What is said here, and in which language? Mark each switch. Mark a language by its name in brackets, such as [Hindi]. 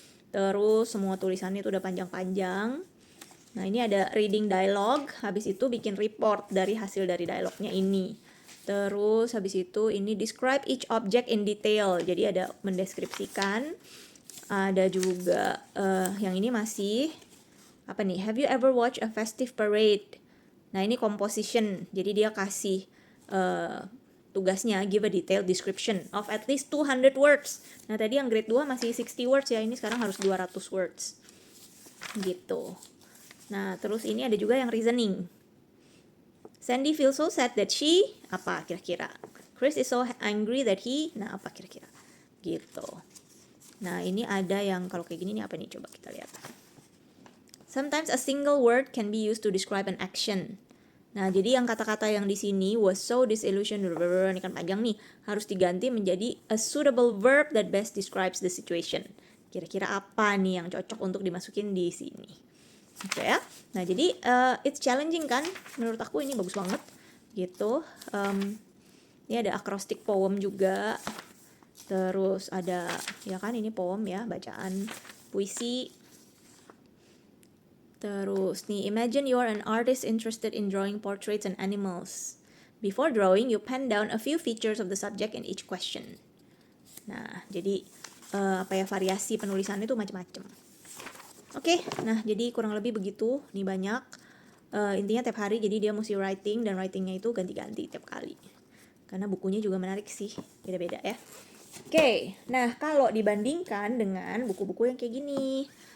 [Indonesian] Terus semua tulisannya itu udah panjang-panjang. Nah, ini ada reading dialogue, habis itu bikin report dari hasil dari dialognya ini. Terus habis itu ini [English] describe each object in detail. [Indonesian] Jadi ada mendeskripsikan. Ada juga yang ini masih apa nih? [English] Have you ever watched a festive parade? [Indonesian] Nah, ini [English] composition. [Indonesian] Jadi dia kasih tugasnya [English] give a detailed description of at least 200 words. [Indonesian] Nah, tadi yang grade 2 masih 60 words ya, ini sekarang harus 200 words. Gitu. Nah, terus ini ada juga yang reasoning. [English] Sandy feels so sad that she, [Indonesian] apa kira-kira? [English] Chris is so angry that he, [Indonesian] nah apa kira-kira? Gitu. Nah, ini ada yang kalau kayak gini nih apa nih? Coba kita lihat. [English] Sometimes a single word can be used to describe an action. [Indonesian] Nah, jadi yang kata-kata yang di sini [English] was so disillusioned, [Indonesian] ini kan panjang nih, harus diganti menjadi [English] a suitable verb that best describes the situation. [Indonesian] Kira-kira apa nih yang cocok untuk dimasukin di sini? Oke ya. Nah, jadi [English] it's challenging [Indonesian] kan? Menurut aku ini bagus banget gitu. Ini ada acrostic poem juga. Terus ada ya kan ini poem ya, bacaan puisi. [English] Terus nih, imagine you are an artist interested in drawing portraits and animals. Before drawing, you pen down a few features of the subject in each question. [Indonesian] Nah, jadi variasi penulisannya itu macam-macam. Oke, nah jadi kurang lebih begitu. Nih banyak. Intinya tiap hari jadi dia mesti writing, dan writingnya itu ganti-ganti tiap kali. Karena bukunya juga menarik sih, beda-beda ya. Oke, nah kalau dibandingkan dengan buku-buku yang kayak gini.